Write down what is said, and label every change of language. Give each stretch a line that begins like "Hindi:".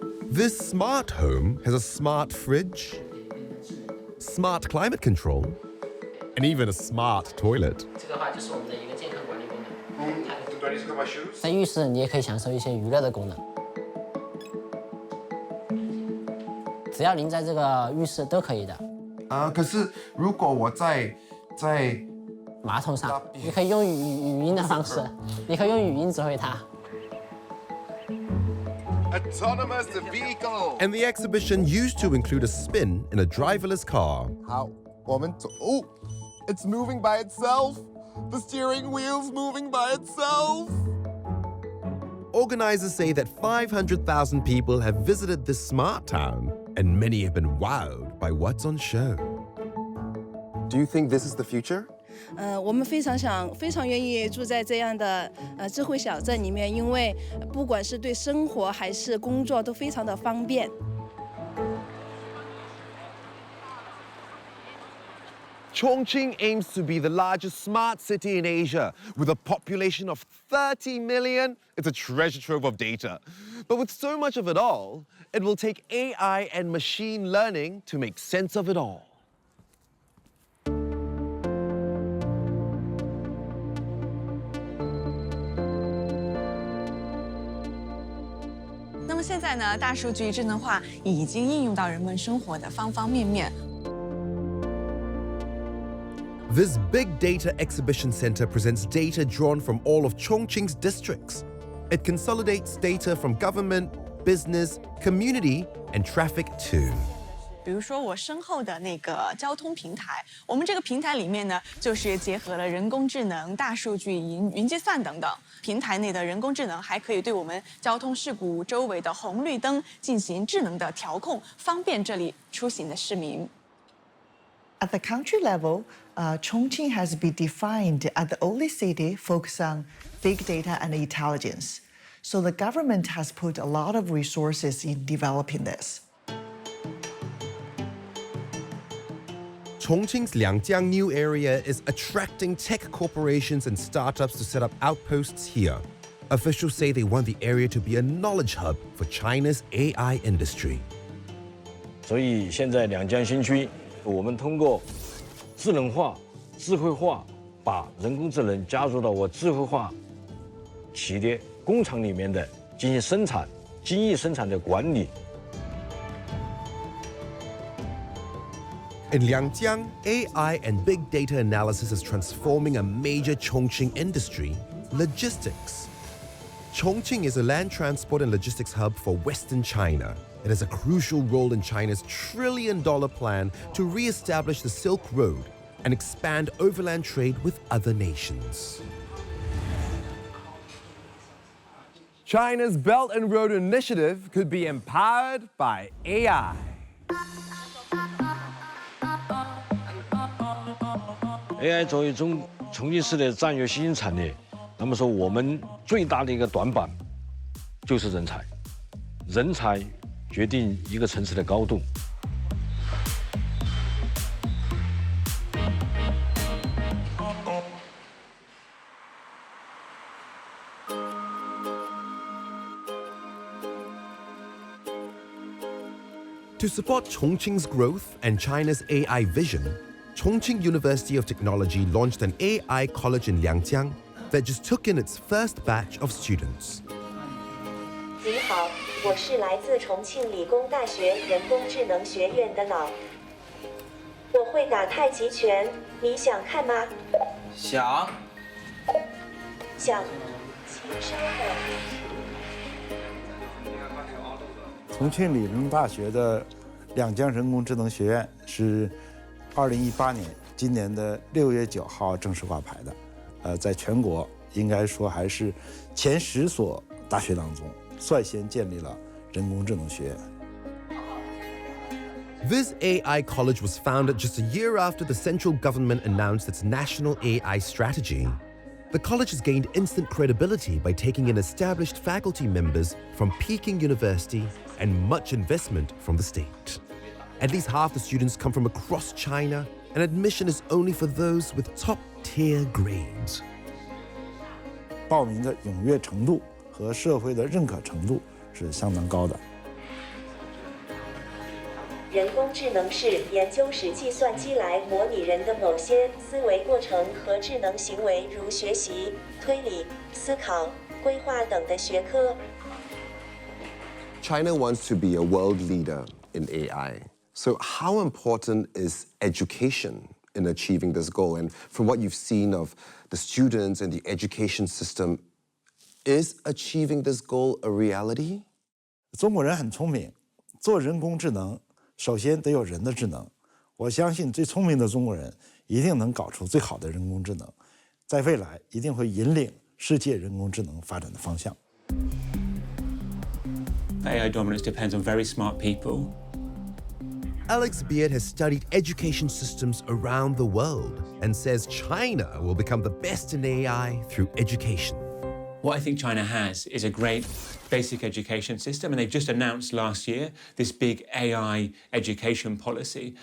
English: This smart home has a smart fridge, smart climate control, and even a smart toilet.
Chinese: 在浴室，你也可以享受一些娱乐的功能。只要您在这个浴室都可以的。可是如果我在马桶上，你可以用语音的方式，你可以用语音指挥它。
English: Autonomous vehicle. And the exhibition used to include a spin in a driverless car. How? Oh, it's moving by itself. The steering wheel's moving by itself. Organizers say that 500,000 people have visited this smart town, and many have been wowed by what's on show. Do you think this is the future?
Chinese: 我们非常愿意住在这样的智慧小镇里面，因为不管是对生活还是工作都非常的方便。
English: Chongqing aims to be the largest smart city in Asia. With a population of 30 million, it's a treasure trove of data. But with so much of it all, it will take AI and machine learning to make sense of it all.
Chinese: 那么现在呢，大数据智能化已经应用到人们生活的方方面面。
English: This big data exhibition center presents data drawn from all of Chongqing's districts. It consolidates data from government, business, community, and traffic too.
Chinese: 比如说我身后的那个交通平台，我们这个平台里面呢，就是结合了人工智能、大数据、云计算等等。平台内的人工智能还可以对我们交通事故周围的红绿灯进行智能的调控，方便这里出行的市民。
English: At the country level, Chongqing has been defined as the only city focused on big data and intelligence. So the government has put a lot of resources in developing this. Chongqing's Liangjiang new area is attracting tech corporations and startups to set up outposts here. Officials say they want the area to be a knowledge hub for China's AI industry.
Chinese: 所以现在两江新区，我们通过智能化、智慧化，把人工智能加入到我智慧化企业工厂里面的进行生产、精益生产的管理。
English: In Liangjiang, AI and big data analysis is transforming a major Chongqing industry, logistics. Chongqing is a land transport and logistics hub for Western China. It has a crucial role in China's trillion-dollar plan to re-establish the Silk Road and expand overland trade with other nations. China's Belt and Road Initiative could be empowered by AI.
Chinese: AI 作为重庆市的战略新兴产业，那么说我们最大的一个短板就是人才，人才决定一个城市的高度。
English: To support Chongqing's growth and China's AI vision, Chongqing University of Technology launched an AI college in Liangjiang that just took in its first batch of students.
Chinese: 你好，我是来自重庆理工大学人工智能学院的脑。我会打太极拳，你想看吗？想。想，请稍等。重庆理工大学的两江人工智能学院是2018年今年的6月9号正式挂牌的，在全国应该说还是前10所大学当中率先建立了人工智能学院。
English: This AI college was founded just a year after the central government announced its national AI strategy. The college has gained instant credibility by taking in established faculty members from Peking University and much investment from the state. At least half the students come from across China, and admission is only for those with top-tier grades.
Chinese: 报名的踊跃程度和社会的认可程度是相当高的。人工智能是研究使计算机来模拟人的某些思维过程和智能行为，如学习、推理、思考、规划等的学科。
English: China wants to be a world leader in AI. So how important is education in achieving this goal? And from what you've seen of the students and the education system, is achieving this goal a reality?
Chinese: 中国人很聪明，做人工智能首先得有人的智能。我相信最聪明的中国人一定能搞出最好的人工智能，在未来一定会引领世界人工智能发展的方向。
English: AI dominance depends on very smart people. Alex Beard has studied education systems around the world and says China will become the best in AI through education. What I think China has is a great basic education system, and they've just announced last year this big AI education policy.